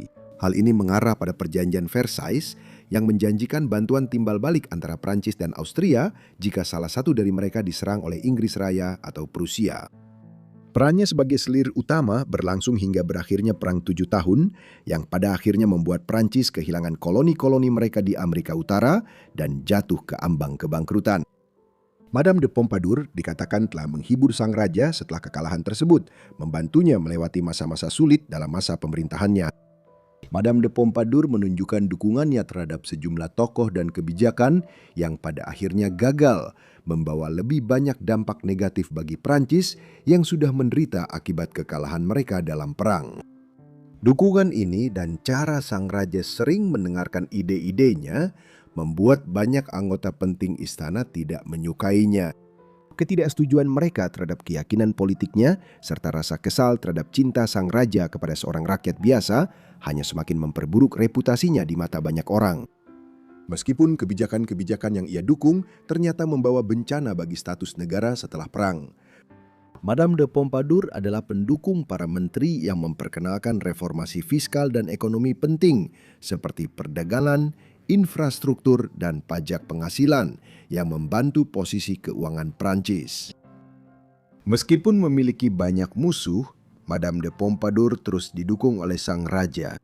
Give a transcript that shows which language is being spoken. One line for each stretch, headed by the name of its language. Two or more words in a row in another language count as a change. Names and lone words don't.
Indonesian: Hal ini mengarah pada Perjanjian Versailles yang menjanjikan bantuan timbal balik antara Prancis dan Austria jika salah satu dari mereka diserang oleh Inggris Raya atau Prusia. Perannya sebagai selir utama berlangsung hingga berakhirnya Perang 7 Tahun yang pada akhirnya membuat Prancis kehilangan koloni-koloni mereka di Amerika Utara dan jatuh ke ambang kebangkrutan. Madame de Pompadour dikatakan telah menghibur sang raja setelah kekalahan tersebut, membantunya melewati masa-masa sulit dalam masa pemerintahannya. Madame de Pompadour menunjukkan dukungannya terhadap sejumlah tokoh dan kebijakan yang pada akhirnya gagal, membawa lebih banyak dampak negatif bagi Prancis yang sudah menderita akibat kekalahan mereka dalam perang. Dukungan ini dan cara sang raja sering mendengarkan ide-idenya membuat banyak anggota penting istana tidak menyukainya. Ketidaksetujuan mereka terhadap keyakinan politiknya serta rasa kesal terhadap cinta sang raja kepada seorang rakyat biasa hanya semakin memperburuk reputasinya di mata banyak orang. Meskipun kebijakan-kebijakan yang ia dukung ternyata membawa bencana bagi status negara setelah perang. Madame de Pompadour adalah pendukung para menteri yang memperkenalkan reformasi fiskal dan ekonomi penting seperti perdagangan, infrastruktur, dan pajak penghasilan yang membantu posisi keuangan Prancis. Meskipun memiliki banyak musuh, Madame de Pompadour terus didukung oleh sang raja.